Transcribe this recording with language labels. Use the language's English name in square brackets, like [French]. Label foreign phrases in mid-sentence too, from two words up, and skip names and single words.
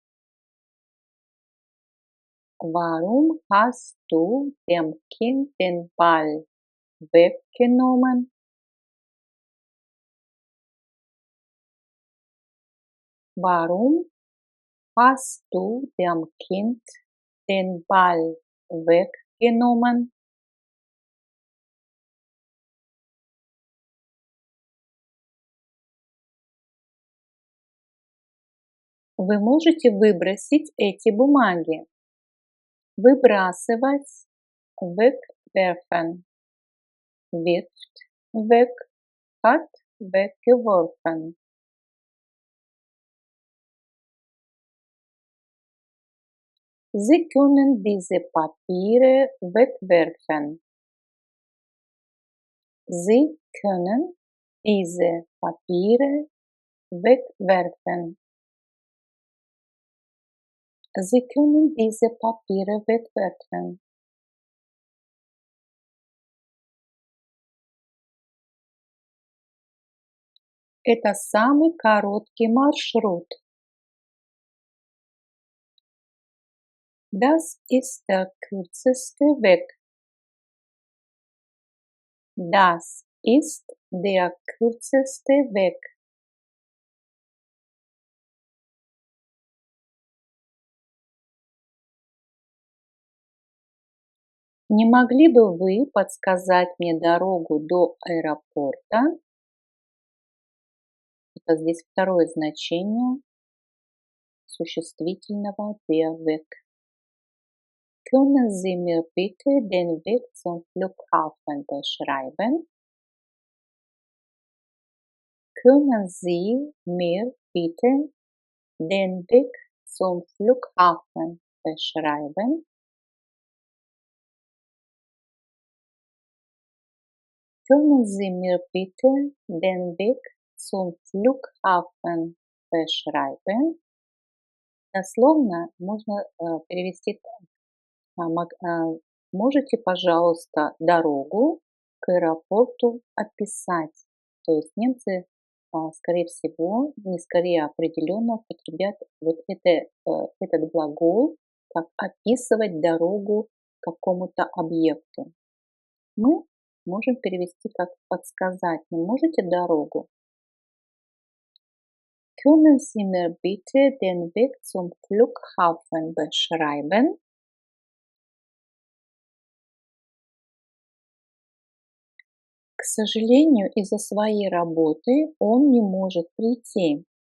[German] Warum hast du dem Kind den Ball weggenommen? Warum hast du dem Kind den Ball weggenommen? [Russian] Вы можете выбросить эти бумаги. Выбрасывать. [German] Wegwerfen. Wirft. Weg. Hat weggeworfen. Sie können diese Papiere wegwerfen. Sie können diese Papiere wegwerfen. Sie können diese Papiere wegwerfen. [Russian] Это самый короткий маршрут. [German] Das ist der kürzeste Weg. Das ist der kürzeste Weg. [Russian] Не могли бы вы подсказать мне дорогу до аэропорта? Это здесь второе значение существительного [German] der Weg. Können Sie mir bitte den Weg zum Flughafen beschreiben? Können Sie mir bitte den Weg zum Flughafen beschreiben? Können Sie mir bitte den Weg zum Flughafen beschreiben? [Russian] Дословно можно перевести так. Можете, пожалуйста, дорогу к аэропорту описать? То есть немцы, скорее всего, не скорее определенно употребят вот этот глагол, как описывать дорогу к какому-то объекту. Мы можем перевести как подсказать. Вы можете дорогу? [German] Können Sie mir bitte den Weg zum Flughafen beschreiben? [Russian] К сожалению, из-за своей работы он не может прийти.